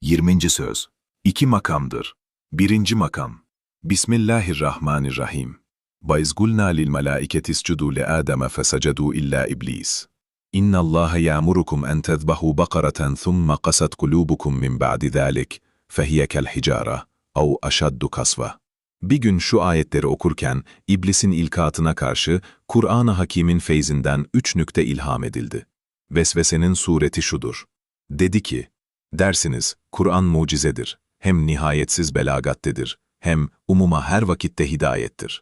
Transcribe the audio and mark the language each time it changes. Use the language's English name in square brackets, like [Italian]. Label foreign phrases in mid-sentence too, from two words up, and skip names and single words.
[Turkish] 20. söz. İki makamdır. 1. makam. [Arabic] Bismillahirrahmanirrahim. وَاِذْقُلْنَا لِلْمَلَائِكَةِ اسْجُدُوا لِآدَمَ فَسَجَدُوا إِلَّا إِبْلِيسَ إِنَّ اللّٰهَ يَأْمُرُكُمْ أَنْ تَذْبَحُوا بَقَرَةً ثُمَّ قَسَتْ قُلُوبُكُمْ مِنْ بَعْدِ ذَٰلِكَ فَهِيَ كَالْحِجَارَةِ اَوْ أَشَدُّ قَسْوَةً. [Turkish] Bir gün şu ayetleri okurken iblisin ilkatına karşı Kur'an-ı Hakîm'in feyzinden 3 nükte ilham edildi. Vesvesenin sureti şudur. Dedi ki, dersiniz, Kur'an mucizedir, hem nihayetsiz belagattedir, hem umuma her vakitte hidayettir.